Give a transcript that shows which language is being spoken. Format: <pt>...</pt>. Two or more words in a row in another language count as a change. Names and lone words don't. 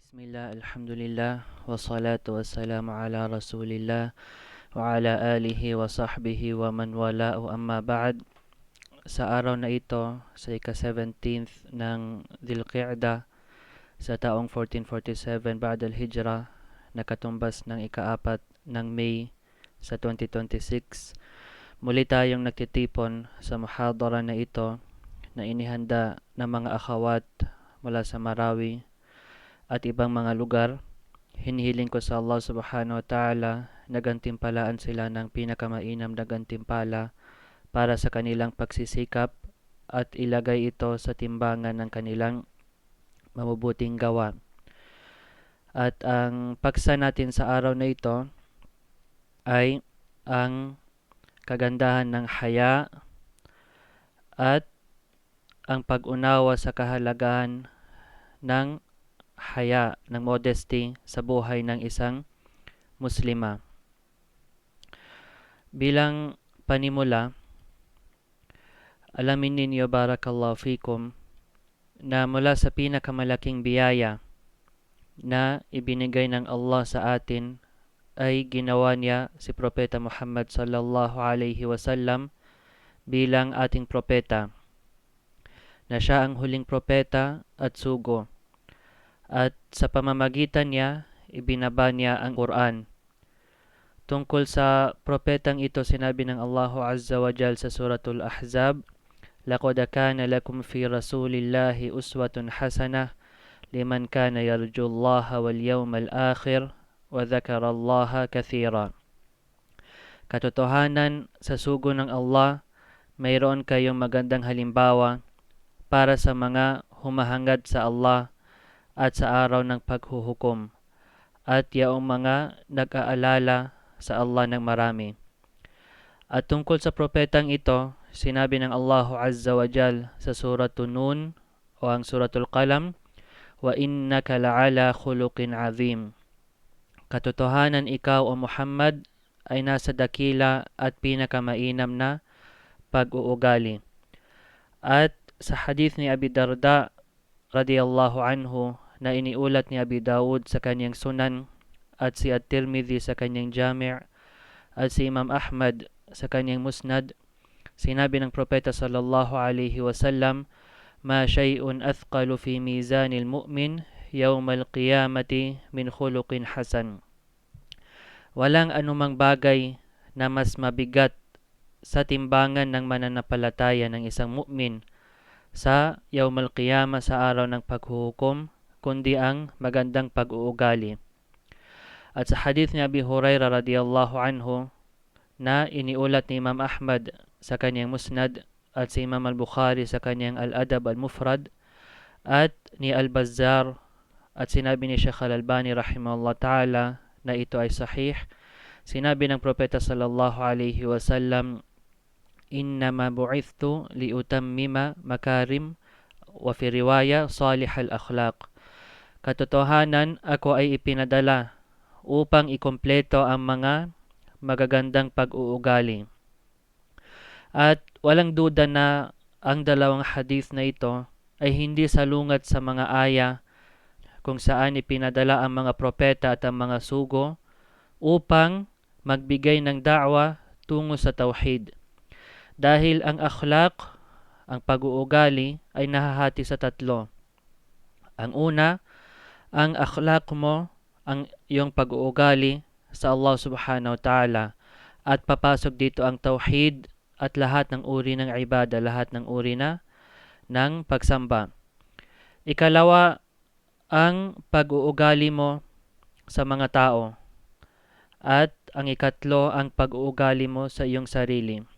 <ar>بسم الله، الحمد لله، والصلاة والسلام على رسول الله وعلى آله وصحبه ومن والاه أما بعد.</ar> <tl>Sa araw na ito, sa ika-17th ng Dhul-Qi'dah sa taong 1447</tl> <ar>بعد الهجرة,</ar> <tl>nakatumbas ng ika-4 ng May sa 2026, muli tayong nagtitipon sa muhadara na ito na inihanda ng mga akhawat mula sa Marawi at ibang mga lugar. Hinihiling ko sa Allah</tl> <ar>سبحانه وتعالى</ar> <tl>na gantimpalaan sila ng pinakamainam na gantimpala para sa kanilang pagsisikap at ilagay ito sa timbangan ng kanilang mabubuting gawa. At ang paksa natin sa araw na ito ay ang kagandahan ng haya at ang pag-unawa sa kahalagahan ng haya, ng modesty sa buhay ng isang Muslima. Bilang panimula, alamin ninyo</tl> <ar>بارك الله فيكم</ar> <tl>na mula sa pinakamalaking biyaya na ibinigay ng Allah sa atin ay ginawa niya si Propeta Muhammad</tl> <ar>صلى الله عليه وسلم</ar> <tl>bilang ating propeta, na siya ang huling propeta at sugo. At sa pamamagitan niya, ibinaba niya ang Quran. Tungkol sa propetang ito, sinabi ng Allahu</tl> <ar>عز وجل</ar> <tl>sa Suratul Ahzab,</tl> <ar>لَقَدْ كَانَ لَكُمْ فِي رَسُولِ اللَّهِ أُسْوَةٌ حَسَنَةٌ لِمَنْ كَانَ يَرْجُو اللَّهَ وَالْيَوْمَ الْآخِرَ وَذَكَرَ اللَّهَ كَثِيرًا.</ar> <tl>Katotohanan, sa sugo ng Allah, mayroon kayong magandang halimbawa para sa mga humahangad sa Allah at sa araw ng paghuhukom, at yaong mga nag-aalala sa Allah ng marami. At tungkol sa propetang ito, sinabi ng Allahu</tl> <ar>عز وجل</ar> <tl>sa Suratul Nun o ang Suratul Qalam,</tl> <ar>وإنك لعلى خلق عظيم.</ar> <tl>Katotohanan, ikaw o Muhammad ay nasa dakila at pinakamainam na pag-uugali. At sa hadith ni Abi Darda</tl> <ar>رضي الله عنه</ar> <tl>na iniulat ni Abi Dawud sa kanyang Sunan at si At-Tirmidhi sa kanyang Jami' at si Imam Ahmad sa kanyang Musnad, sinabi ng Propeta</tl> <ar>صلى الله عليه وسلم, ما شيء أثقل في ميزان المؤمن يوم القيامة من خلق حسن.</ar> <tl>Walang anumang bagay na mas mabigat sa timbangan ng mananampalataya ng isang mu'min sa</tl> <ar>يوم القيامة,</ar> <tl>sa araw ng paghuhukom, kundi ang magandang pag-uugali. At sa hadith ni Abi Hurairah</tl> <ar>رضي الله عنه</ar> <tl>na iniulat ni Imam Ahmad sa kanyang Musnad at si Imam Al-Bukhari sa kanyang Al-Adab Al-Mufrad at ni Al-Bazzar, at sinabi ni Sheikh Al-Albani</tl> <ar>رحمه الله تعالى</ar> <tl>na ito ay sahih, sinabi ng Propeta</tl> <ar>صلى الله عليه وسلم, إنما بعثت لأتمم مكارم وفي رواية صالح الأخلاق.</ar> <tl>Katotohanan, ako ay ipinadala upang ikumpleto ang mga magagandang pag-uugali. At walang duda na ang dalawang hadith na ito ay hindi salungat sa mga aya kung saan ipinadala ang mga propeta at ang mga sugo upang magbigay ng da'wa tungo sa tauhid. Dahil ang akhlaq, ang pag-uugali, ay nahahati sa tatlo. Ang una, ang akhlaq mo, ang iyong pag-uugali sa Allah</tl> <ar>سبحانه وتعالى,</ar> <tl>at papasok dito ang tauhid at lahat ng uri ng ibada, lahat ng uri na ng pagsamba. Ikalawa, ang pag-uugali mo sa mga tao, at ang ikatlo, ang pag-uugali mo sa iyong sarili.</tl>